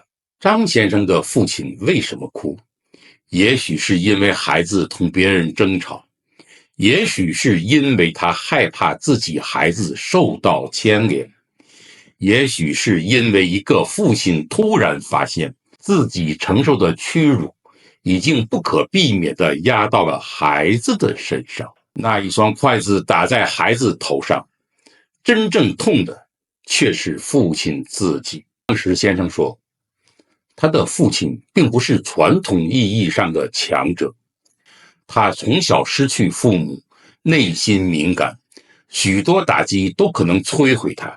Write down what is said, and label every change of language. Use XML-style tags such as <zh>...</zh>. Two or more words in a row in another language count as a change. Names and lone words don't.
<zh>張先生的父親為什麼哭？也許是因為孩子同別人爭吵，也許是因為他害怕自己孩子受到牽連，也許是因為一個父親突然發現自己承受的屈辱已經不可避免地壓到了孩子的身上。那一雙筷子打在孩子頭上，真正痛的卻是父親自己。張石先生說，他的父親並不是傳統意義上的強者，他從小失去父母，內心敏感，許多打擊都可能摧毀他。</zh>